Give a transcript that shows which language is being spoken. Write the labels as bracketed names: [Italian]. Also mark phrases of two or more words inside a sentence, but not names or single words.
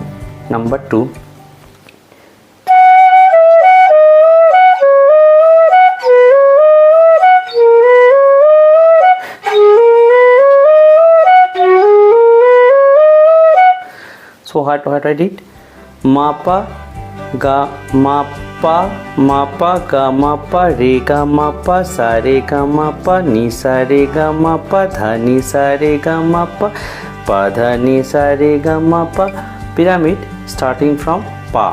[English] Number two, so what I did, ma pa ga ma pa ga ma pa re ga ma pa sa re ga ma pa ni sa re ga ma pa dha ni sa re ga ma pa dha ni sa re ga ma pa. Pyramid starting from pa.